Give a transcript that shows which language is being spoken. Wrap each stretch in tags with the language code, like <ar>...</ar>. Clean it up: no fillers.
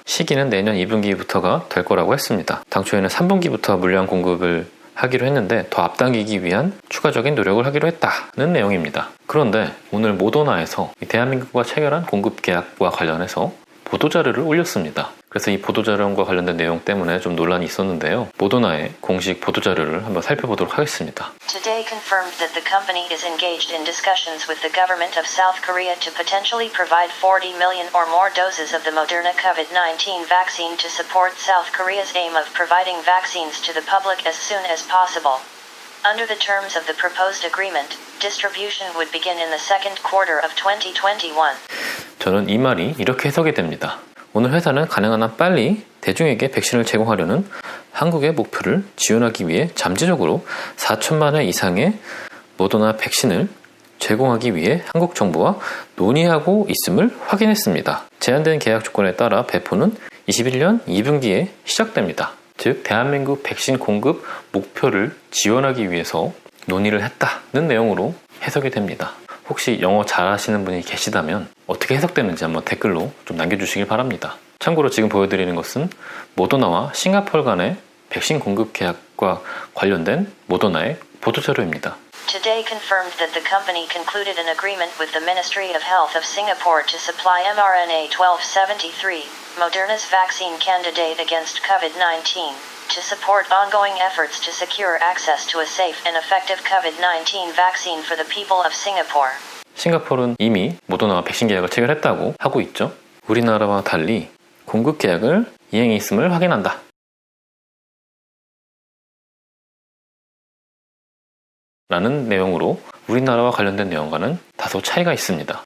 <ko>시기는 내년 2분기부터가 될 거라고 했습니다. 당초에는 3분기부터 물량 공급을 하기로 했는데 더 앞당기기 위한 추가적인 노력을 하기로 했다는 내용입니다. 그런데 오늘 모더나에서 대한민국과 체결한 공급 계약과 관련해서 보도자료를 올렸습니다. 그래서 이 보도자료와 관련된 내용 때문에 좀 논란이 있었는데요. 모더나의 공식 보도자료를 한번 살펴보도록 하겠습니다.</ko> <en>Today confirmed that the company is engaged in discussions with the government of South Korea to potentially provide 40 million or more doses of the Moderna COVID-19 vaccine to support South Korea's aim of providing vaccines to the public as soon as possible. Under the terms of the proposed agreement, distribution would begin in the second quarter of 2021.</en> <ko>저는 이 말이 이렇게 해석이 됩니다. 오늘 회사는 가능한 한 빨리 대중에게 백신을 제공하려는 한국의 목표를 지원하기 위해 잠재적으로 4천만 회 이상의 모더나 백신을 제공하기 위해 한국 정부와 논의하고 있음을 확인했습니다. 제한된 계약 조건에 따라 배포는 21년 2분기에 시작됩니다. 즉 대한민국 백신 공급 목표를 지원하기 위해서 논의를 했다는 내용으로 해석이 됩니다. 혹시 영어 잘하시는 분이 계시다면 어떻게 해석되는지 한번 댓글로 좀 남겨주시길 바랍니다. 참고로 지금 보여드리는 것은 모더나와 싱가포르 간의 백신 공급 계약과 관련된 모더나의 보도자료입니다.</ko> <en>Today confirmed that the company concluded an agreement with the Ministry of Health of Singapore to supply mRNA-1273, Moderna's vaccine candidate against COVID-19, to support ongoing efforts to secure access to a safe and effective COVID-19 vaccine for the people of Singapore.</en> <ko>싱가포르는 이미 모더나와 백신 계약을 체결했다고 하고 있죠. 우리나라와 달리 공급 계약을 이행해 있음을 확인한다. 라는 내용으로 우리나라와 관련된 내용과는 다소 차이가 있습니다.</ko>